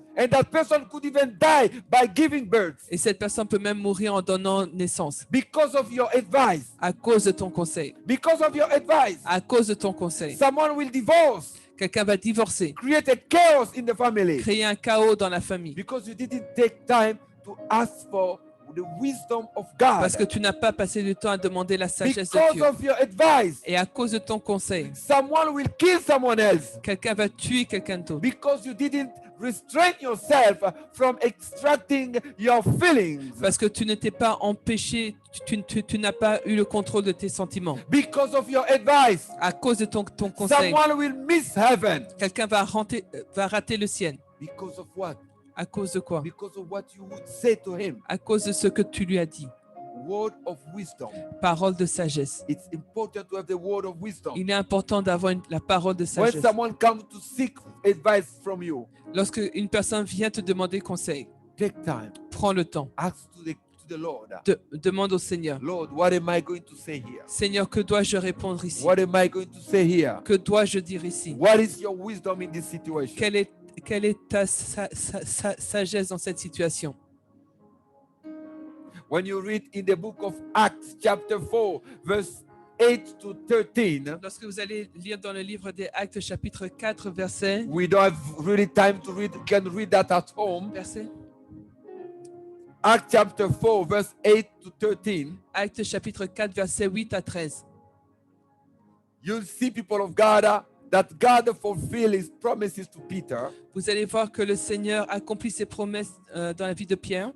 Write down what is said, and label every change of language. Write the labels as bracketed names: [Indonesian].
[English] and that person could even die by giving birth [French] Et cette personne peut même mourir en donnant naissance [English] because of your advice. [French] à cause de ton conseil. [English] Because of your advice, [French] À cause de ton conseil. [English] someone will divorce, [French] Quelqu'un va divorcer, [English] create a chaos in the family [French] créer un chaos dans la famille. [English] because you didn't take time to ask for the wisdom of God. [French] Parce que tu n'as pas passé du temps à demander la sagesse de [English] Because [French] Dieu. [English] of your advice, [French] Et à cause de ton conseil, [English] someone will kill someone else [French] quelqu'un va tuer quelqu'un d'autre. [English] because you didn't restrain yourself from extracting your feelings. [French] Parce que tu ne t'es pas empêché, tu n'as pas eu le contrôle de tes sentiments. [English] Because of your advice, [French] À cause de ton conseil, [English] someone will miss heaven. [French] quelqu'un va rater le ciel. [English] Because of what? [French] À cause de quoi? [English] Because of what you would say to him. [French] À cause de ce que tu lui as dit. [English] Word of wisdom. [French] Parole de sagesse. [English] It's important to have the word of wisdom. [French] Il est important d'avoir la parole de [English] When [French] sagesse. [English] someone comes to seek advice from you, [French] Lorsque une personne vient te demander conseil, [English] take time. [French] prends le temps. [English] Ask to the Lord. [French] Demande au Seigneur. [English] Lord, what am I going to say here? [French] Seigneur, que dois-je répondre ici? [English] What am I going to say here? [French] Que dois-je dire ici? [English] What is your wisdom in this situation? [French] Quelle est ta sagesse dans cette situation? [English] When you read in the book of Acts, chapter 4, verse 8 to 13, [French] Lorsque vous allez lire dans le livre des Actes, chapitre 4, verset... [English] we don't have really time to read. You can read that at home. [French] Verset? [English] Acts chapter 4, verse 8 to 13. [French] Actes, chapitre 4, verset 8 à 13. [English] You'll see, people of God, that God fulfilled his promises to Peter. [French] Vous allez voir que le Seigneur accomplit ses promesses dans la vie de Pierre.